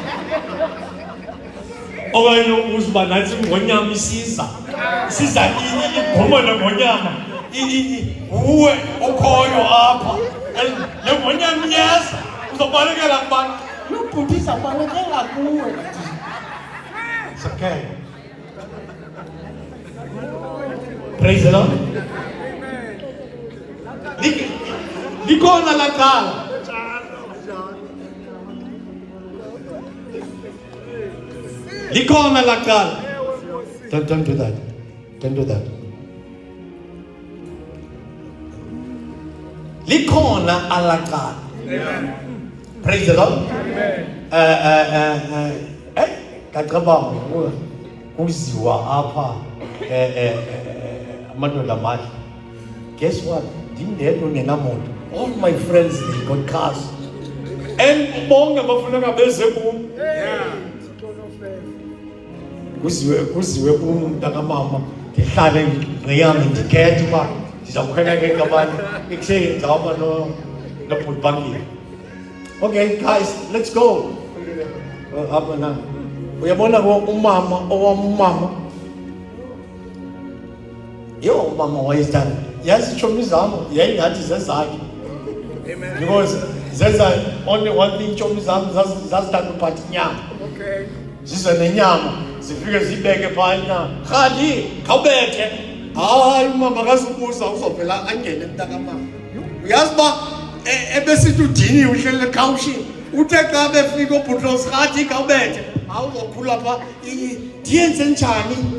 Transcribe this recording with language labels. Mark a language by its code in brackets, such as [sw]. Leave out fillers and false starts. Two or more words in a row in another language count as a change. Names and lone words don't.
[xh] Okanye ubuze uba nathi ngonyama isiza igqumela ngonyama uwe ukhoyo apha le ngonyama iyeza uzobalekela kubani lubhuti izabalekela kuwe. [en] It's okay. Praise the Lord. [xh] Likhona laqala. Likhona laqala. [en] Don't do that. Don't do that. [xh] Likhona alaqala. Amen. [en] Praise the Lord. Amen. [xh] Kacabanga kuziwa apha amadoda amahle. [en] Guess what? [xh] Ndindedwa ongenamoto. [en] All my friends they got cars. [xh] And bonke bafuneka beze kum. [en] Yeah. [xh] Kuziwe kumntakamama ndihlale ngiyame ndikhethe uba ndizawukhwela ke kabani ekuseni ndizawuba nobhutibhangile. [en] Okay guys, let's go. [xh] apha na uyabona umama owamama yo umama wayezithanda yazi tshomi zam yayingathi zezakhe because zenza [en] only one thing [xh] tshomi zam zazithanda uphatha inyama zize nenyama zifike zibeke phaa inyama rhali khawubethe hayi umama kazubuza uzovela angene mntakamama uyazi uba ebesithi udiniwe uhleli ekhawushini uthe xa befika ubhutlos rhathi khawubethe awuzokhula phaa ndiyenze njani